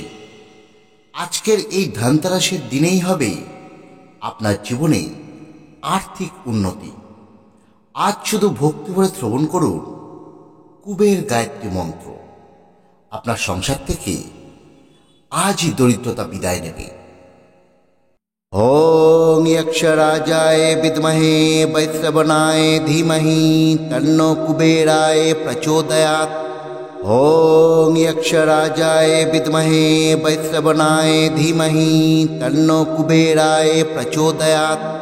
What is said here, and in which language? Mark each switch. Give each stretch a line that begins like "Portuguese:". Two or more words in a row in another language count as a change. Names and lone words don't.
Bangla: আজকের এই ধানতেরাসের দিনেই হবে আপনার জীবনে আর্থিক উন্নতি। আজ শুধু ভক্তি ভরে শ্রবণ করুন কুবের গায়ত্রী মন্ত্র। আপনার সংসার থেকে আজই দরিদ্রতা বিদায় নেবে।
Sanskrit: ओम यक्षराजाय विद्महे वैश्रवणाय धीमहि तन्नो कुबेराय प्रचोदयात्। ओम यक्षराजाय विद्महे वैश्रवणाय धीमहि तन्नो कुबेराय प्रचोदयात्।